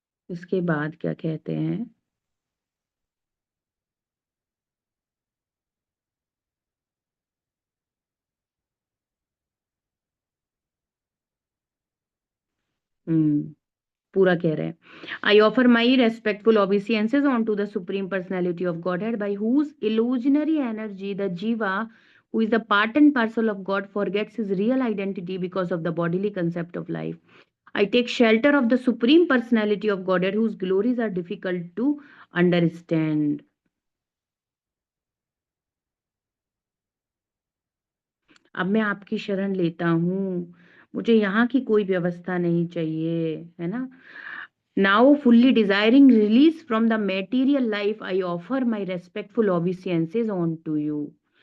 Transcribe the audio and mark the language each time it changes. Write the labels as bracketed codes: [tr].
[hi] इसके बाद क्या कहते हैं, पूरा कह रहे हैं, [en] I offer my respectful obeisances unto the supreme personality of Godhead, बाई हुज illusionary energy the jiva, who is the part and parcel of God, forgets his real identity because of the bodily concept of life. I take shelter of the supreme personality of Godhead, whose glories are difficult to understand. [hi] अब मैं आपकी शरण लेता हूँ, मुझे यहाँ की कोई व्यवस्था नहीं चाहिए, है ना। [en] Now fully desiring release from the material life, I offer my respectful obeisances unto you.